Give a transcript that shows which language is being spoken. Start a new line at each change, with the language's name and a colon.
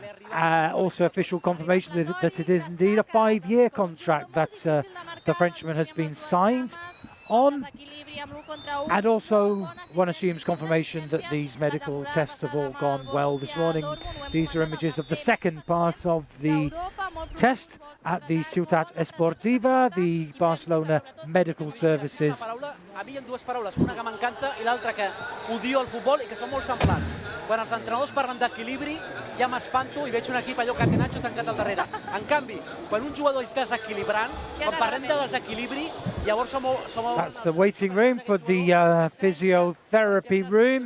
English: Also official confirmation that it is indeed a 5-year contract that the Frenchman has been signed on. And also one assumes confirmation that these medical tests have all gone well this morning. These are images of the second part of the test at the Ciutat Esportiva, the Barcelona Medical Services.
Catalan: A mi hi ha dues paraules, una que m'encanta i l'altra que odio el futbol i que són molt semblants. Quan els entrenadors parlen d'equilibri, ja m'espanto i veig un equip allò catenatxo tancat al darrere. En canvi, quan un jugador és desequilibrant, quan parlem de desequilibri, llavors som...
English: That's the waiting room for the physiotherapy room.